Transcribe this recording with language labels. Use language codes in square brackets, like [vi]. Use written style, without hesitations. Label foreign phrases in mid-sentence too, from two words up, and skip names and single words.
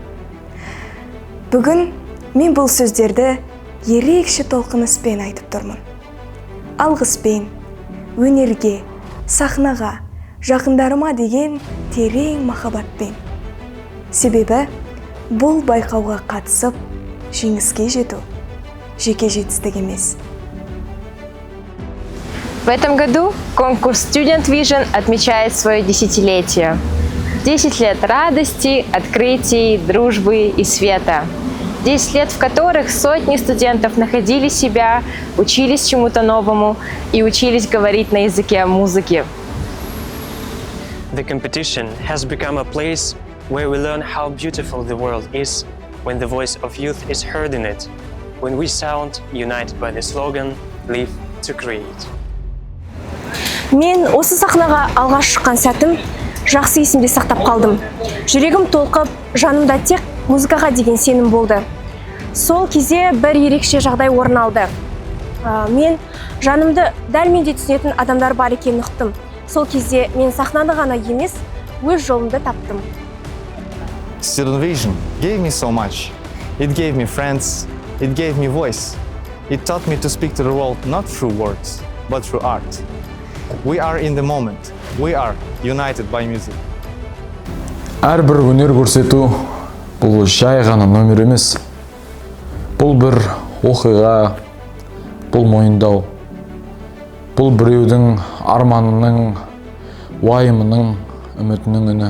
[kk] Бүгін мен бұл сөздерді ерекше толқыныспен айтып тұрмын. Алғыспен, өнерге, сахнаға, жақындарыма деген терең махаббатпен. Себебі бұл байқауға қатысып, жеңіске жету жеке жетістік емес. [ru] В этом году конкурс Student Vision отмечает свое десятилетие. 10 лет радости, открытий, дружбы и света. 10 лет, в которых сотни студентов находили себя, учились чему-то новому и учились говорить на языке музыки. [en] The competition has become a place where we learn how beautiful the world is when the voice of youth is heard in it, when we sound united by the slogan, Live to Create. [kk] Мен осы сахнаға алғаш шыққан сәтім жақсы есімде сақтап қалдым. Жүрегім толқып, жанымда тек музыкаға деген сенім болды. Сол кезде бір ерекше жағдай орын алды. Мен жанымды дәл менде түсінетін адамдар бар екенін ұқтым. Сол кезде мен сахнаны ғана емес, өз жолымды таптым. [en] Student Vision gave me so much. It gave me friends, it gave me voice. It taught me to speak to the world not through words, but through art. We are in the moment. We are united by music. [kk] Әрбір өнер көрсету бұл жай ғана номер емес. Бұл бір оқиға, бұл мойындау. Бұл біреудің арманының, уайымының, үмітінің үні.